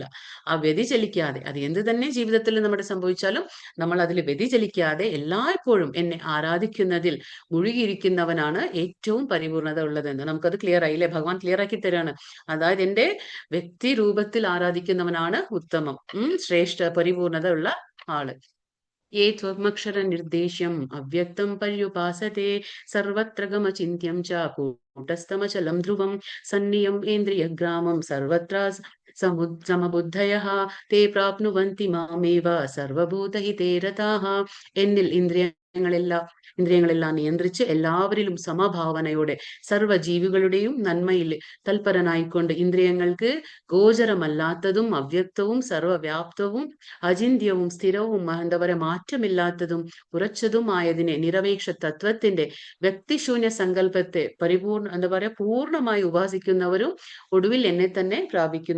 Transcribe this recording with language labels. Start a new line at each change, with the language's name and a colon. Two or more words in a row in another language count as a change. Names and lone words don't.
Malayalam: ആ വ്യതിചലിക്കാതെ, അത് എന്ത് തന്നെ ജീവിതത്തിൽ നമ്മുടെ സംഭവിച്ചാലും നമ്മൾ അതിൽ വ്യതിചലിക്കാതെ എല്ലായ്പ്പോഴും എന്നെ ആരാധിക്കുന്നതിൽ മുഴുകിയിരിക്കുന്നവനാണ് ഏറ്റവും പരിപൂർണത ഉള്ളതെന്ന് നമുക്കത് ക്ലിയർ ആയില്ലേ? ഭഗവാൻ ക്ലിയർ ആക്കി തരാണ്. അതായത് എന്റെ വ്യക്തി രൂപത്തിൽ ആരാധിക്കുന്നവനാണ് ഉത്തമം, ശ്രേഷ്ഠ പരിപൂർണത ഉള്ള ആള്.
Sanskrit: ये त्वमक्षरनिर्देश्यम् अव्यक्तं पर्युपासते सर्वत्र गमचिन्त्यं च कूटस्थमचलं ध्रुवं सन्नियम् इन्द्रियग्रामं सर्वत्र समबुद्धयः ते प्राप्नुवन्ति मामेव सर्वभूतहिते रताः.
Malayalam: എന്നിൽ ഇന്ദ്രിയങ്ങളെല്ലാം നിയന്ത്രിച്ച് എല്ലാവരിലും സമഭാവനയോടെ സർവ്വജീവികളുടെയും നന്മയിൽ തൽപരനായിക്കൊണ്ട് ഇന്ദ്രിയങ്ങൾക്ക് ഗോചരമല്ലാത്തതും അവ്യക്തവും സർവവ്യാപ്തവും അചിന്ത്യവും സ്ഥിരവും എന്താ പറയുക മാറ്റമില്ലാത്തതും ഉറച്ചതുമായതിനെ നിരപേക്ഷ തത്വത്തിന്റെ വ്യക്തിശൂന്യ സങ്കല്പത്തെ പൂർണ്ണമായി ഉപാസിക്കുന്നവരും ഒടുവിൽ എന്നെ തന്നെ പ്രാപിക്കുന്നു.